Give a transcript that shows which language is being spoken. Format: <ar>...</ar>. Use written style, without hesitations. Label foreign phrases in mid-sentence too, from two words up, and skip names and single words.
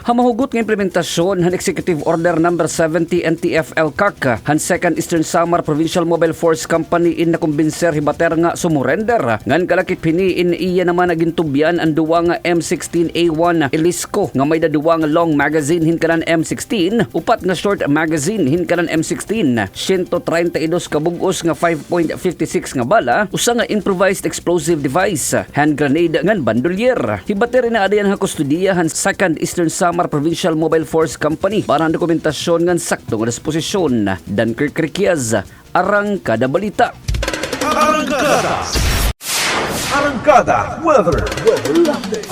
<war>Ha mahugot nga implementasyon han</war> <en>Executive Order number 70</en> <war>NTF-LCAC han 2nd Eastern Samar Provincial Mobile Force Company in nakumbinser hi Bater nga sumurrender. Ngan kalakip piniin iya naman nagintubyan ang duwa nga M16A1 Elisco nga may daduwa nga</war> <en>long magazine</en> <war>hinkanan M16 upat nga</war> <en>short magazine</en> <war>hinkanan M16 132 kabugos nga 5.56 nga bala usa nga</war> <en>improvised explosive device hand grenade</en> <war>ngan bandolier. Hi Bater na adayan ha kustudiya han 2nd Eastern Samar Provincial Mobile Force Company para ang dokumentasyon ngan sakto nga disposisyon. Dunkirk Riquies, Arangkada Balita.</war> <en>Arangkada Weather Update.</en>